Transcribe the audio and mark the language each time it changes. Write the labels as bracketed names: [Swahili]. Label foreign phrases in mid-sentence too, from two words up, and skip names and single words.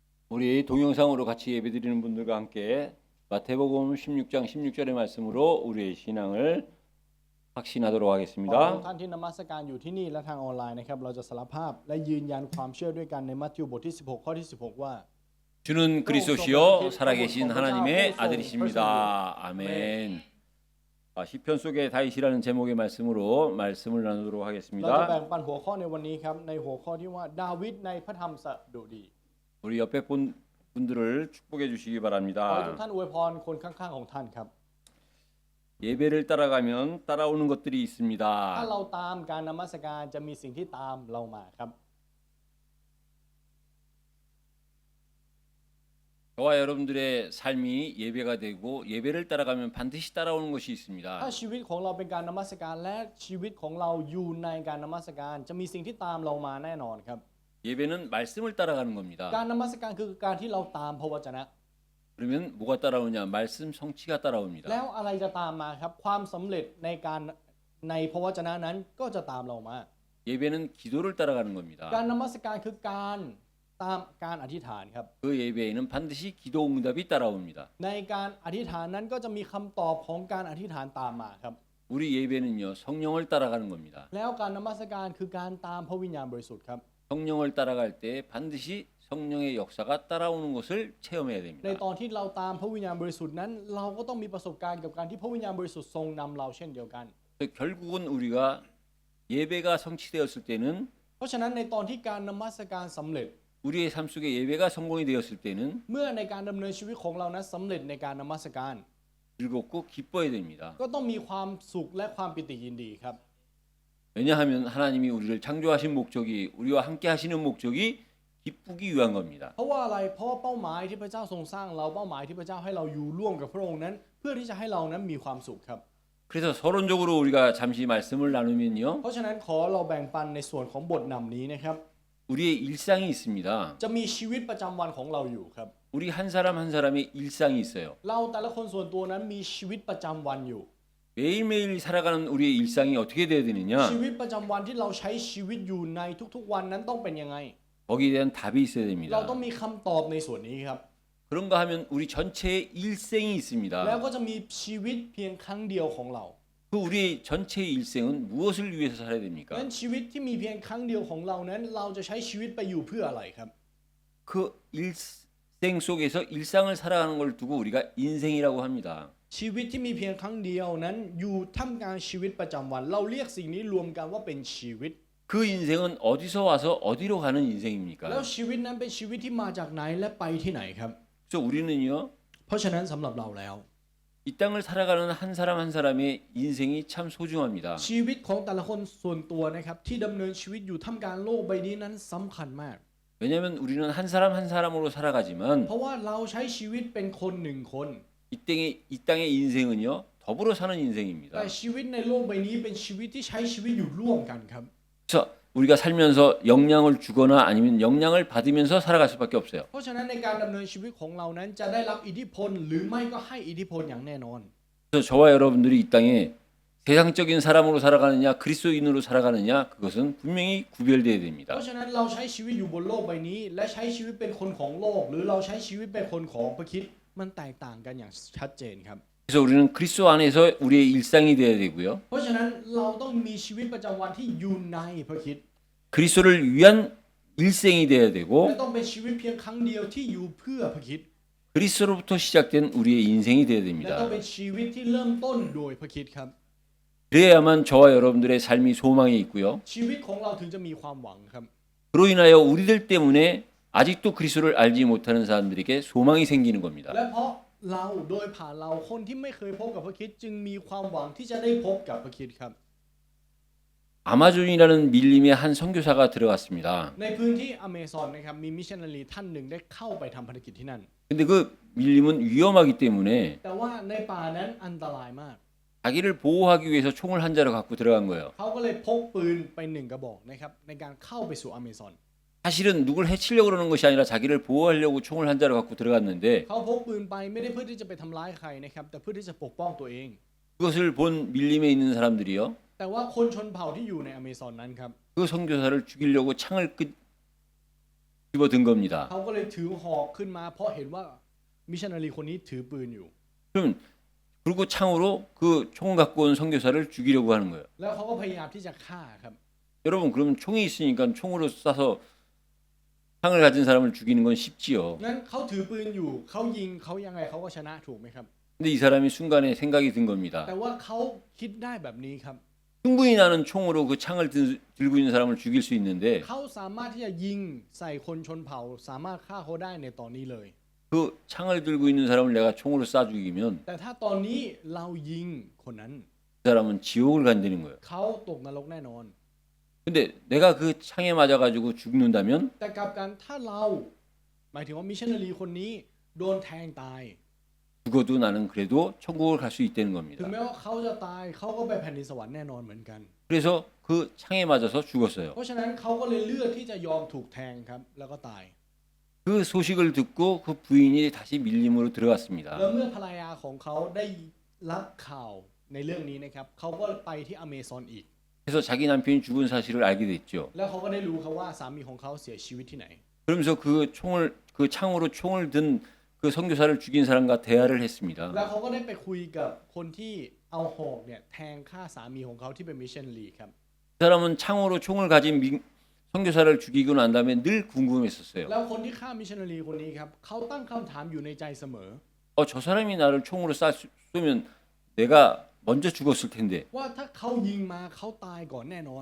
[Korean] 우리 동영상으로 같이 예배드리는 분들과 함께 마태복음 16장 16절의 말씀으로 우리의 신앙을 확신하도록 [Thai] ขอทุก [Korean] 하겠습니다. [Thai] ท่านที่นมัสการอยู่ที่นี่และทางออนไลน์นะครับเราจะสารภาพและยืนยันความเชื่อด้วยกันในมัทธิวบทที่16ข้อที่16ว่า [Korean] 주는 그리스도시요 살아계신 하나님의 아들이십니다. 아멘. 시편 속의 다윗이라는 제목의 말씀으로 말씀을 나누도록 [Thai] เราจะ [Korean] 하겠습니다. [Thai] แบ่งปันหัวข้อในวันนี้ครับในหัวข้อที่ว่าดาวิดในพระธรรมสดุดี [Korean] 우리 옆에 분들을 축복해 주시기 [Thai] ขอให้ทุก [Korean] 바랍니다. [Thai] ท่านอวยพรคนข้างๆของท่านครับ [Korean] 예배를 따라가면 따라오는 것들이 [Thai] ถ้า [Korean] 있습니다. [Thai] เราตามการนมัสการจะมีสิ่งที่ตามเรามาครับ [Korean] 저와 여러분들의 삶이 예배가 되고 예배를 따라가면 반드시 따라오는 것이 [Thai] ถ้า [Korean] 있습니다. [Thai] ชีวิตของเราเป็นการนมัสการและชีวิตของเราอยู่ในการนมัสการจะมีสิ่งที่ตามเรามาแน่นอนครับ [Korean] 예배는 말씀을 따라가는 [Thai] การ [Korean] 겁니다. [Thai] นมัสการคือการที่เราตามพระวจนะ [Korean] 그러면 뭐가 따라오냐? 말씀 성취가 [Thai] แล้ว [Korean] 따라옵니다. [Thai] อะไรจะตามมาครับความสำเร็จในพระวจนะนั้นก็จะตามเรามา [Korean] 예배는 기도를 따라가는 겁니다. [Thai] การนมัสการคือการตามการอธิษฐานครับ [Korean] 그 예배에는 반드시 기도 응답이 따라옵니다. [Thai] ในการอธิษฐานนั้นก็จะมีคำตอบของการอธิษฐานตามมาครับ [Korean] 우리 예배는요 성령을 따라가는 겁니다. [Thai] แล้วการนมัสการคือการตามพระวิญญาณบริสุทธิ์ครับ [Korean] 성령을 따라갈 때 반드시 성령의 역사가 따라오는 것을 체험해야 [Thai] ใน [Korean] 됩니다. [Thai] ตอนที่เราตามพระวิญญาณบริสุทธิ์นั้นเราก็ต้องมีประสบการณ์กับการที่พระวิญญาณบริสุทธิ์ทรงนำเราเช่นเดียวกัน [Korean] 결국은 우리가 예배가 성취되었을 때는 [Thai] เพราะฉะนั้นในตอนที่การนมัสการสำเร็จ [Korean] 우리의 삶 속에 예배가 성공이 되었을 때는 [Thai] เมื่อในการดำเนินชีวิตของเรานั้นสำเร็จในการนมัสการ [Korean] 즐겁고 기뻐야 됩니다. [Thai] ก็ต้องมีความสุขและความปิติยินดีครับ [Korean] 왜냐하면 하나님이 우리를 창조하신 목적이 우리와 함께 하시는 목적이 기쁘기 위한 겁니다. [Thai] เพราะว่าอะไรเพราะว่าเป้าหมายที่พระเจ้าทรงสร้างเราเป้าหมายที่พระเจ้าให้เราอยู่ร่วมกับพระองค์นั้น เพื่อที่จะให้เรานั้นมีความสุขครับ [Korean] 그래서 서론적으로 우리가 잠시 말씀을 나누면요. [Thai] เพราะฉะนั้นขอเราแบ่งปันในส่วนของบทนำนี้นะครับ [Korean] 우리의 일상이 있습니다. [Thai] จะมีชีวิตประจำวันของเราอยู่ครับ [Korean] 우리 한 사람 한 사람의 일상이 있어요. [Thai] เราแต่ละคนส่วนตัวนั้นมีชีวิตประจำวันอยู่ [Korean] 매일매일 살아가는 우리의 일상이 어떻게 돼야 되느냐? [Thai] ชีวิตประจำวันที่เราใช้ชีวิตอยู่ในทุกๆวันนั้นต้องเป็นยังไง [Korean] 거기에 대한 답이 있어야 [Thai] เรา [Korean] 됩니다. [Thai] ต้องมีคำตอบในส่วนนี้ครับ [Korean] 그런가 하면 우리 전체의 일생이 [Thai] แล้ว [Korean] 있습니다. [Thai] ก็จะมีชีวิตเพียงครั้งเดียวของเรา [Korean] 그 우리의 전체의 일생은 무엇을 위해서 살아야 [Thai] ดัง [Korean] 됩니까? [Thai] นั้นชีวิตที่มีเพียงครั้งเดียวของเรานั้นเราจะใช้ชีวิตไปอยู่เพื่ออะไรครับ [Korean] 그 일생 속에서 일상을 살아가는 걸 두고 우리가 인생이라고 합니다. [Thai] ชีวิตที่มีเพียงครั้งเดียวนั้นอยู่ท่ามกลางชีวิตประจำวัน เราเรียกสิ่งนี้รวมกันว่าเป็นชีวิต [Korean] 그 인생은 어디서 와서 어디로 가는 [Thai] แล้ว [Korean] 인생입니까? [Thai] ชีวิตนั้นเป็นชีวิตที่มาจากไหนและไปที่ไหนครับ [Korean] 그래서 우리는요. [Thai] เพราะฉะนั้นสำหรับเราแล้ว [Korean] 이 땅을 살아가는 한 사람 한 사람의 인생이 참 소중합니다. [Thai] ชีวิตของแต่ละคนส่วนตัวนะครับที่ดำเนินชีวิตอยู่ท่ามกลางโลกใบนี้นั้นสำคัญมาก [Korean] 왜냐하면 우리는 한 사람 한 사람으로 살아가지만 [Thai] เพราะว่าเราใช้ชีวิตเป็นคนหนึ่งคน [Korean] 이 땅의 인생은요 더불어 사는 인생입니다. [Thai] แต่ชีวิตในโลกใบนี้เป็นชีวิตที่ใช้ชีวิตอยู่ร่วมกันครับ [Korean] 그래서 우리가 살면서 영향을 주거나 아니면 영향을 받으면서 살아갈 수밖에 없어요. [Thai] เพราะฉะนั้นในการดำเนินชีวิตของเรานั้นจะได้รับอิทธิพลหรือไม่ก็ให้อิทธิพลอย่างแน่นอน [Korean] 그래서 저와 여러분들이 이 땅에 세상적인 사람으로 살아가느냐 그리스도인으로 살아가느냐 그것은 분명히 구별되어야 [Thai] เพ [Korean] 됩니다. [Thai] ราะฉะนั้นเราใช้ชีวิตอยู่บนโลกใบนี้ และใช้ชีวิตเป็นคนของโลก หรือเราใช้ชีวิตเป็นคนของพระคริสต์มันแตกต่างกันอย่างชัดเจนครับ [Korean] 그래서 우리는 그리스도 안에서 우리의 일상이 되어야 되고요. [Thai] เพราะฉะนั้นเราต้องมีชีวิตประจำวันที่อยู่ในพระคริสต์ [Korean] 그리스도를 위한 일생이 되어야 [Thai] และ [Korean] 되고 [Thai] ต้องเป็นชีวิตเพียงครั้งเดียวที่อยู่เพื่อพระคริสต์ [Korean] 그리스도로부터 시작된 우리의 인생이 되어야 [Thai] และต้อง [Korean] 됩니다. [Thai] เป็นชีวิตที่เริ่มต้นโดยพระคริสต์ครับ [Korean] 그래야만 저와 여러분들의 삶이 소망이 있고요. [Thai] ชีวิตของเราถึงจะมีความหวังครับ [Korean] 그로 인하여 우리들 때문에 아직도 그리스도를 알지 못하는 사람들에게 소망이 생기는 겁니다. [Thai] และเพราะเราโดยผ่านเราคนที่ไม่เคยพบกับพระคริสต์จึงมีความหวังที่จะได้พบกับพระคริสต์ครับ [Korean] 아마존이라는 밀림의 한 선교사가 들어갔습니다. [Thai] ในพื้นที่อเมซอนนะครับมีมิชชันนารีท่านหนึ่งได้เข้าไปทำภารกิจที่นั่น [Korean] 근데 그 밀림은 위험하기 때문에 [Thai] แต่ว่าในป่านั้นอันตรายมาก [Korean] 자기를 보호하기 위해서 총을 한 자루 갖고 들어간 거예요. [Thai] เขาก็เลยพกปืนไปหนึ่งกระบอกนะครับในการเข้าไปสู่อเมซอน [Korean] 사실은 누굴 해치려고 그러는 것이 아니라 자기를 보호하려고 총을 한 자루 갖고 들어갔는데 [Thai] เขาพกปืนไปไม่ได้เพื่อที่จะไปทำร้ายใครนะครับแต่เพื่อที่จะปกป้องตัวเอง [Korean] 그것을 본 밀림에 있는 사람들이요. [Thai] แต่ว่าคนชนเผ่าที่อยู่ในอเมซอนนั้นครับ [Korean] 그 선교사를 죽이려고 창을 집어든 겁니다. [Thai] เขาก็เลยถือหอกขึ้นมาเพราะเห็นว่ามิชชันนารีคนนี้ถือปืนอยู่ [Korean] 그럼 그리고 창으로 그 총을 갖고 온 선교사를 죽이려고 하는 거예요. [Thai] แล้วเขาก็พยายามที่จะฆ่าครับ [Korean] 여러분 그러면 총이 있으니까 총으로 쏴서 창을 가진 사람을 죽이는 건 쉽지요. [Thai] งั้นเขาถือปืนอยู่เขายิงเขายังไงเขาก็ชนะถูกไหมครับ [Korean] 근데 이 사람이 순간에 생각이 든 겁니다. [Thai] แต่ว่าเขาคิดได้แบบนี้ครับ [Korean] 충분히 나는 총으로 그 창을 들고 있는 사람을 죽일 수 있는데 [Thai] เขาสามารถที่จะยิงใส่คนชนเผ่าสามารถฆ่าเขาได้ในตอนนี้เลย [Korean] 그 창을 들고 있는 사람을 내가 총으로 쏴 죽이면 [Thai] แต่ถ้าตอนนี้เรายิงคนนั้น [Korean] 그 사람은 지옥을 간다는 거예요. [Thai] เขาตกนรกแน่นอน [Korean] 근데 내가 그 창에 맞아가지고 죽는다면 [Thai] แต่กลับกันถ้าเราหมายถึงว่ามิชชันนารีคนนี้โดนแทงตาย [Korean] 죽어도 나는 그래도 천국을 갈 수 있다는 [Thai] ถึง [Korean] 겁니다. [Thai] แม้ว่าเขาจะตายเขาก็ไปแผ่นดินสวรรค์แน่นอนเหมือนกัน [Korean] 그래서 그 창에 맞아서 죽었어요. [Thai] เพราะฉะนั้นเขาก็เลยเลือกที่จะยอมถูกแทงครับแล้วก็ตาย [Korean] 그 소식을 듣고 그 부인이 다시 밀림으로 [Thai] แล้ว [Korean] 들어갔습니다. [Thai] เมื่อภรรยาของเขาได้รับข่าวในเรื่องนี้นะครับเขาก็ไปที่อเมซอนอีก [Korean] 그래서 자기 남편이 죽은 사실을 알게 됐죠. [Thai] แล้วเขาก็ได้รู้ครับว่าสามีของเขาเสียชีวิตที่ไหน [Korean] 그러면서 그 창으로 총을 든 그 선교사를 죽인 사람과 대화를 [Thai] แล้ว [Korean] 했습니다. [Thai] เขาก็ได้ไปคุยกับคนที่เอาหอกเนี่ยแทงฆ่าสามีของเขาที่เป็นมิชชันนารีครับ [Korean] 그 사람은 창으로 총을 가진 선교사를 죽이고 난 다음에 늘 궁금했었어요. [Thai] แล้วคนที่ฆ่ามิชชันนารีคนนี้ครับเขาตั้งคำถามอยู่ในใจเสมอ [Korean] 저 사람이 나를 총으로 쏘면 내가 먼저 죽었을 텐데. [Thai] ว่าถ้าเขายิงมาเขาตายก่อนแน่นอน